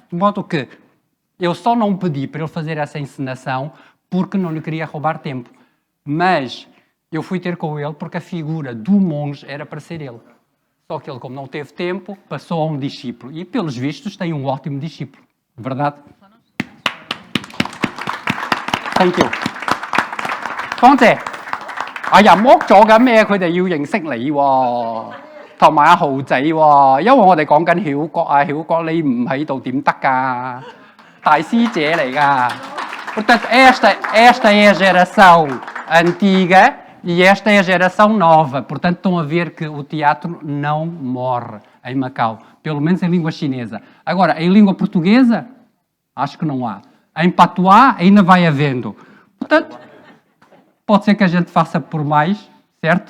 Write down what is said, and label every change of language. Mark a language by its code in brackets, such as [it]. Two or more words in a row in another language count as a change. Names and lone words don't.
[pt] De modo que eu só não pedi para ele fazer essa encenação porque não lhe queria roubar tempo. Mas eu fui ter com ele porque a figura do monge era para ser ele. Só que ele, como não teve tempo, passou a um discípulo. E, pelos vistos, tem um ótimo discípulo. Verdade? [en] Thank you. [yue] 方姐，入屋咗緊咩？佢哋要認識你喎，同埋阿豪仔喎，因為我哋講緊曉國啊，曉國你唔喺度點得㗎？大師姐嚟㗎。 [pt] Portanto, esta é a geração antiga e esta é a geração nova. Portanto, estão a ver que o teatro não morre em Macau, pelo menos em língua chinesa. Agora, em língua portuguesa, acho que não há. Em patuá ainda vai havendo. Portanto, pode ser que a gente faça por mais, certo?